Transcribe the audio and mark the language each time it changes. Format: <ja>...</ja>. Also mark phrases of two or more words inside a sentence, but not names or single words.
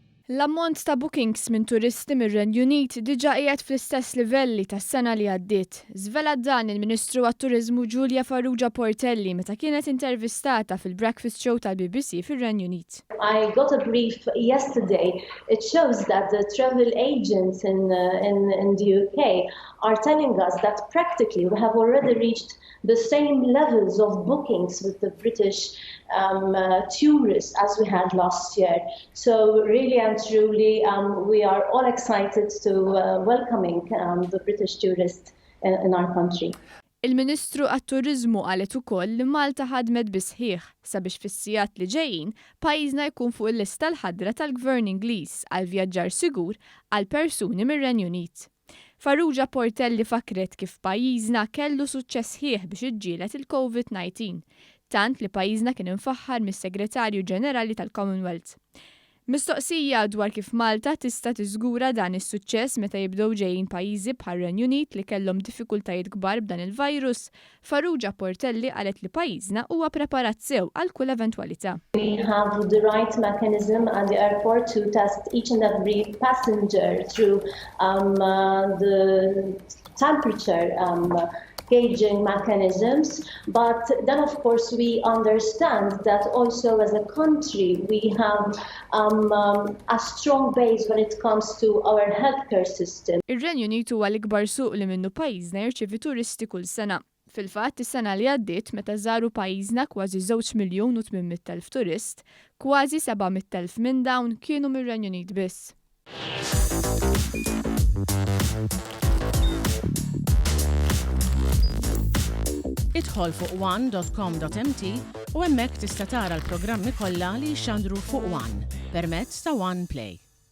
<mt>L-ammont ta' bookings minn turisti mir-Renju diġà qiegħed fl-istess livelli tas-sena li għaddiet. Żvelat dan il-Ministru għat-Turiżmu Julia Farrugia Portelli meta kienet intervistata fil-</mt> <en>breakfast show</en> <mt>tal-BBC fir-Renju.</mt> <en>I got a brief yesterday. It shows that the travel agents in the UK are telling us that practically we have already reached the same levels of bookings with the British tourists as we had last year. So really and truly, we are all excited to welcoming the British tourists in our country.</en> <mt>Il-Ministru għat-Turiżmu qalet ukoll li Malta ħadmet bis-sħiħ sabiex fis-sigħat li ġejjin Pajjiżna jkun fuq il-lista l-ħadra tal-Gvern Ingliż għal vjaġġar sigur għal persuni mir-Renju. Farrugia Portelli fakret kif Pajjiżna kellu suċċess sħiħ biex iġġieled il-COVID-19, tant li Pajjiżna kien infaħħar mis-Segretarju Ġenerali tal-Commonwealth. Mistoqsija dwar kif Malta tista' tiżgura dan is-suċċess meta jibdew ġejjin pajjiżi bħar-Renju li kellhom diffikultajiet kbar b'dan il-virus, Farrugia Portelli qalet li Pajjiżna huwa preparat sew għal kull eventwalità.</mt> <en>We have the right mechanism at the airport to test each and every passenger through the temperature gauging mechanisms, but then of course we understand that also as a country we have a strong base when it comes to our healthcare system.</en> <mt>Ir-Renju huwa l-ikbar suq li minnu Pajjiżna jirċievi turisti kull sena. Fil-fatt, is-sena li għaddiet meta żaru Pajjiżna kważi 2,800,000 turist, kważi 700,000 minn dawn kienu mir-Renju biss. Idħol fuq one.com.mt u hemmhekk tista' tara l-programmi kollha li jxandru fuq One permezz ta' One Play.</mt>